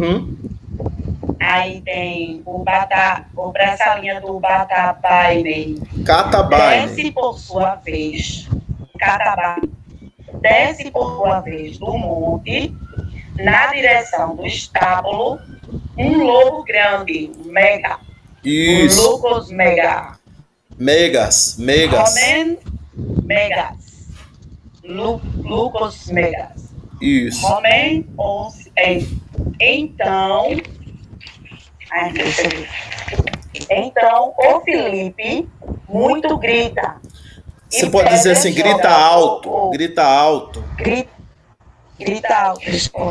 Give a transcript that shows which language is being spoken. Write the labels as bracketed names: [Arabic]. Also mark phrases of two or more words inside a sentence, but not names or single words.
[Portuguese] Aí tem o braçalinha do Batabaine. catabaine, Desce por sua vez. Catabaine. Desce por sua vez do monte, na direção do estábulo, um lobo grande, mega. isso, [Greek] λύκος μέγα. [Portuguese] megas, [Greek] ὁ μὲν μέγας. λύκος μέγας. [Portuguese] isso, Romen então. Ai, deixa eu ver. Então, o Felipe muito grita. você E pode dizer Pedra assim, joga grita alto, grita alto, desculpa.